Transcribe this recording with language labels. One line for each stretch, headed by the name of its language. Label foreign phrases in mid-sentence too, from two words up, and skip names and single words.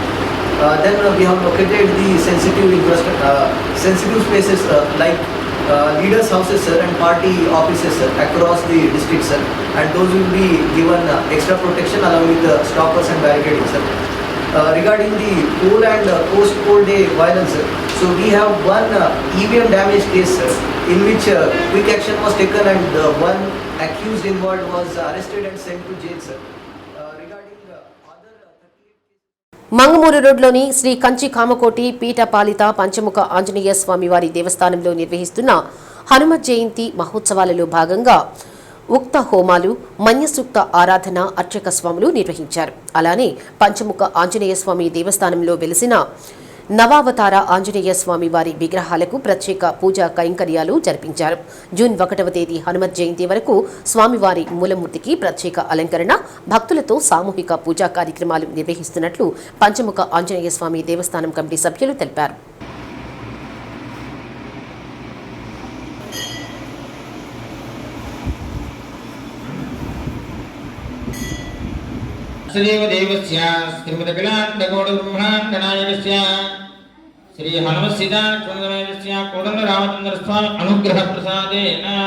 English: Then we have located the sensitive spaces like leaders' houses, sir, and party offices, sir, across the district, sir, and those will be given extra protection along with stoppers and barricading, sir. Regarding the poll and post-poll day violence, sir, so we have 1 EVM damage case, sir, in which quick action was taken and 1 accused involved was arrested and sent to jail, sir.
Telugu: మంగమూరు రోడ్లోని శ్రీ కంచి కామకోటి పీఠపాలిత పంచముఖ ఆంజనేయ స్వామివారి దేవస్థానంలో నిర్వహిస్తున్న హనుమత్ జయంతి మహోత్సవాలలో భాగంగా ఉక్త హోమాలు, మన్యసూక్త ఆరాధన అర్చక స్వాములు నిర్వహించారు. అలానే పంచముఖ ఆంజనేయ స్వామి దేవస్థానంలో వెలిసిన నవావతార ఆంజనేయ స్వామి వారి విగ్రహాలకు ప్రత్యేక పూజా కైంకర్యాలు జరిపించారు. జూన్ 1వ తేదీ హనుమత్ జయంతి వరకు స్వామివారి మూలమూర్తికి ప్రత్యేక అలంకరణ, భక్తులతో సామూహిక పూజా కార్యక్రమాలు నిర్వహిస్తున్నట్లు పంచముఖ ఆంజనేయ స్వామి దేవస్థానం కమిటీ సభ్యులు తెలిపారు.
Sanskrit: श्रीदेवस्य श्रीमदखिलाण्डकोटिब्रह्माण्डनायकस्य श्री हनुमसीताक्षरस्य कोदण्डरामचन्द्रस्वामी अनुग्रहप्रसादेन